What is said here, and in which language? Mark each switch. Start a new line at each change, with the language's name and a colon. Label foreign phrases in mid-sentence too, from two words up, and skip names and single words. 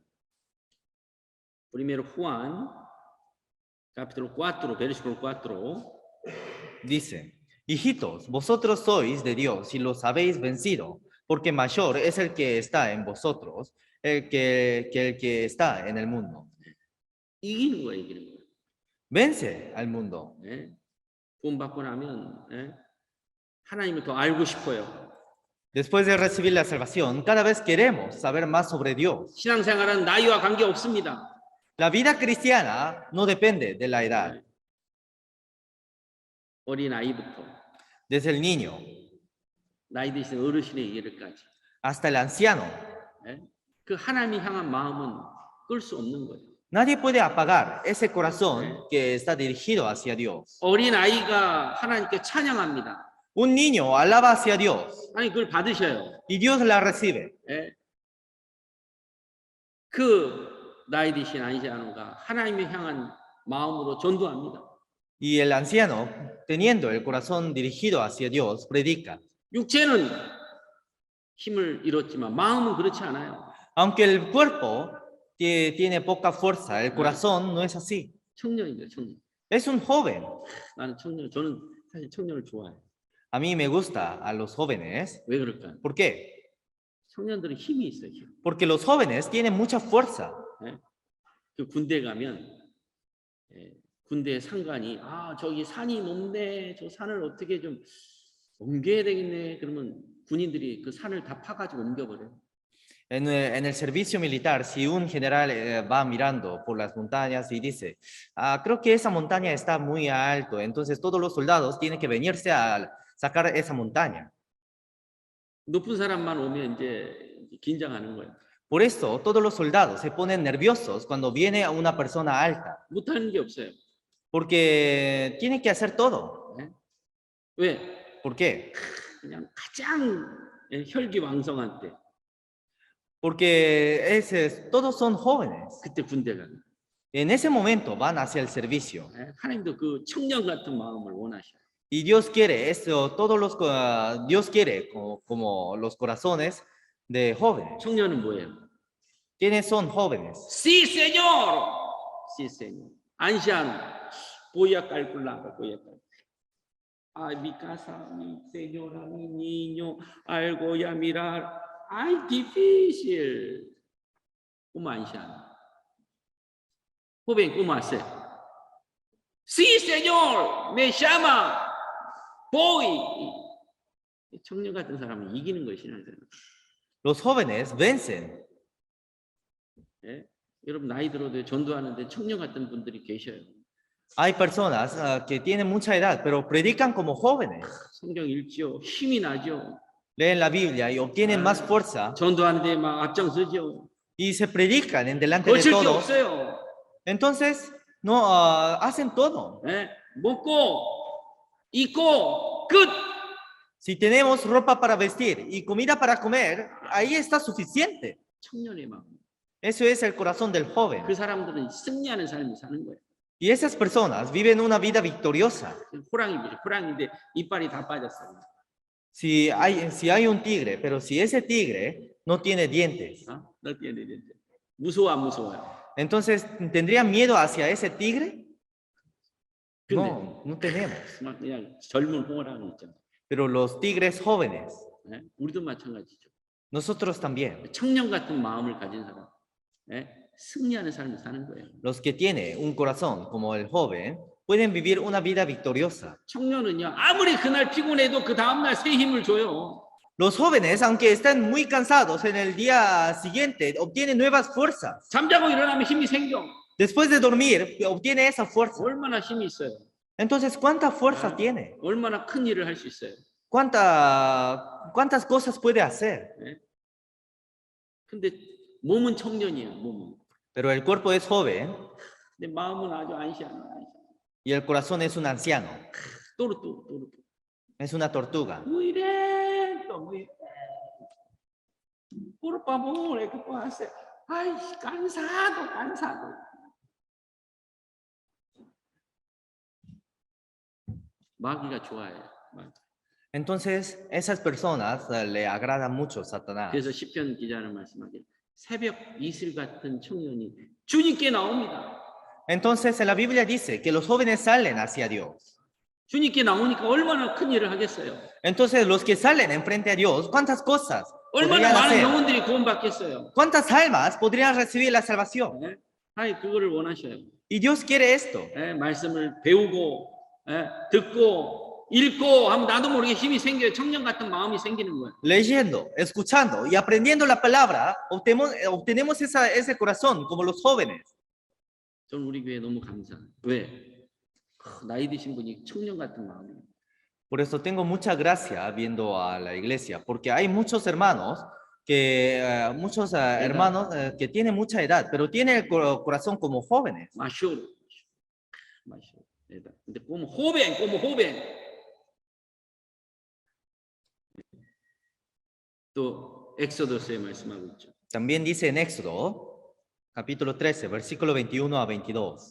Spanish: Primero Juan, capítulo 4, versículo 4. Dice, hijitos, vosotros sois de Dios y los habéis vencido, porque mayor es el que está en vosotros que el que está en el mundo.
Korean: 이기는 거예요, 이기는 거.
Spanish: Vence al mundo.
Korean: 예? 구원받고 나면 하나님을 더 알고 싶어요.
Spanish: Después de recibir la salvación, cada vez queremos saber más sobre Dios.
Korean: 신앙생활은 나이와 관계 없습니다.
Spanish: La vida cristiana no depende de la edad,
Korean: 어린 아이부터
Spanish: desde el niño
Korean: 나이 드신 어르신에 이르기까지
Spanish: hasta el anciano.
Korean: 그 하나님이 향한 마음은 끌 수 없는 거예요.
Spanish: Nadie puede apagar ese corazón que está dirigido hacia Dios.
Korean: 어린 아이가 하나님께 찬양합니다.
Spanish: Un niño alaba hacia Dios
Korean: 아니 그걸 받으셔요.
Spanish: y Dios la recibe.
Korean: 그 나이 드신 아이자노가 하나님을 향한 마음으로 전도합니다.
Spanish: Y el anciano, teniendo el corazón dirigido hacia Dios, predica.
Korean: 육체는 힘을 잃었지만 마음은 그렇지 않아요.
Spanish: Aunque el cuerpo tiene poca fuerza, el corazón no es así.
Korean: 청년입니다, 청년.
Spanish: Es un joven.
Korean: 나는 저는 사실 청년을 좋아해요.
Spanish: A mí me gusta a los jóvenes.
Korean: 왜 그럴까요?
Spanish: ¿Por qué?
Korean: 청년들은 힘이 있어요, 힘.
Spanish: Porque los jóvenes tienen mucha fuerza.
Korean: 그 군대 가면 군대 상관이 저기 산이 높네, 저 산을 어떻게 좀 옮겨야 되겠네. 그러면 군인들이 그 산을 다 파가지고 옮겨버려요.
Spanish: En el servicio militar, si un general va mirando por las montañas y dice, creo que esa montaña está muy alto, entonces todos los soldados tienen que venirse a sacar esa montaña.
Korean: 높은 사람만 오면 이제 긴장하는 거예요.
Spanish: Por eso todos los soldados se ponen nerviosos cuando viene una persona alta,
Korean: 못하는 게 없어요.
Spanish: porque tienen que hacer todo.
Korean: 왜?
Spanish: ¿Por qué?
Korean: 그냥 가장 혈기왕성한 때
Spanish: Porque todos son jóvenes.
Korean: 그때 군대 가는.
Spanish: En ese momento van hacia el servicio.
Korean: 하나님도 그 청년 같은 마음을 원하셔요.
Spanish: Y Dios quiere eso, Dios quiere como los corazones de jóvenes.
Korean: 청년은 뭐예요?
Spanish: ¿Quiénes son jóvenes? Sí, señor. Sí, señor. Anciano. Voy a calcular, voy a calcular. Ay, mi casa, mi señora, mi niño, algo voy a mirar. Ay, difícil. ¿Cómo anciano? Joven, ¿cómo hace? Sí, señor. Me llama. Voy.
Korean: 청년 같은 사람은 이기는 것이 신앙생활.
Spanish: Los jóvenes vencen.
Korean: 여러분 나이 들어도 전도하는데 청년 같은 분들이 계셔요.
Spanish: Hay personas que tienen mucha edad, pero predican como jóvenes.
Korean: 성경 읽지요. 힘이 나죠.
Spanish: Leen la Biblia y obtienen más fuerza
Korean: 전도하는데 막 앞장서죠.
Spanish: y se predican en delante de
Korean: 거칠 게
Spanish: todos.
Korean: 없어요.
Spanish: Entonces, no hacen todo.
Korean: 먹고 입고 끝.
Spanish: Si tenemos ropa para vestir y comida para comer, ahí está suficiente.
Korean: 청년의 마음.
Spanish: Eso es el corazón del joven.
Korean: 그 사람들은 승리하는 삶을 사는 거예요.
Spanish: Y esas personas viven una vida victoriosa.
Korean: 호랑인데 이빨이 다 빠졌어요.
Spanish: Si hay un tigre, pero si ese tigre no tiene dientes,
Korean: 너 뛰어내리는데 무서워 안 무서워요?
Spanish: entonces, ¿tendrían miedo hacia ese tigre?
Korean: 근데
Spanish: No tenemos.
Korean: 막 그냥 젊은 호랑이 있잖아요.
Spanish: Pero los tigres jóvenes,
Korean: 우리도 마찬가지죠.
Spanish: nosotros también,
Korean: 청년 같은 마음을 가진 사람, 승리하는 삶을 사는 거예요.
Spanish: los que tienen un corazón como el joven, pueden vivir una vida victoriosa.
Korean: 청년은요, 아무리 그날 피곤해도 그 다음날 새 힘을 줘요.
Spanish: Los jóvenes, aunque estén muy cansados en el día siguiente, obtienen nuevas fuerzas.
Korean: 잠자고 일어나면 힘이 생겨.
Spanish: Después de dormir, obtiene esa fuerza.
Korean: 얼마나 힘이 있어요.
Spanish: Entonces, ¿cuánta fuerza tiene?
Korean: 얼마나 큰 일을 할 수 있어요.
Spanish: ¿Cuántas cosas puede hacer?
Korean: 근데 몸은 청년이에요, 몸은.
Spanish: Pero el cuerpo es joven
Korean: 근데 마음은 아주 안시하네.
Spanish: y el corazón es un anciano,
Korean: 또르또.
Spanish: es una tortuga. Muy lento, muy lento. Por favor, ¿qué puedo hacer? Ay, cansado.
Korean: 마귀가 좋아해요.
Spanish: Entonces, esas personas le agrada mucho Satanás.
Korean: 그래서 시편 기자는 말씀하기를 새벽 이슬 같은 청년이 주님께 나옵니다.
Spanish: Entonces, en la Biblia dice que los jóvenes salen hacia Dios.
Korean: 주님께 나오니까 얼마나 큰 일을 하겠어요.
Spanish: Entonces, los que salen enfrente a Dios, ¿cuántas cosas
Korean: 얼마나
Spanish: podrían
Korean: 많은
Spanish: hacer?
Korean: 영혼들이 구원받겠어요.
Spanish: ¿Cuántas almas podrían recibir la salvación?
Korean: 예? 하나님 그거를 원하셔요.
Spanish: Y Dios quiere esto.
Korean: 예? 말씀을 배우고 듣고 읽고 하면 나도 모르게 힘이 생겨요. 청년 같은 마음이 생기는 거예요.
Spanish: Leyendo, escuchando y aprendiendo la palabra, obtenemos ese corazón como los jóvenes.
Korean: 저는 우리 교회 너무 감사해요. 왜? 나이 드신 분이 청년 같은 마음이에요.
Spanish: Por eso tengo mucha gracia viendo a la iglesia, porque hay muchos hermanos que tienen mucha edad, pero tienen el corazón como jóvenes. 마쇼로. 근데 como joven.
Korean: 또 엑소더스에 말씀하고 있죠.
Spanish: También dice en Éxodo, capítulo 13, versículo 21 a 22.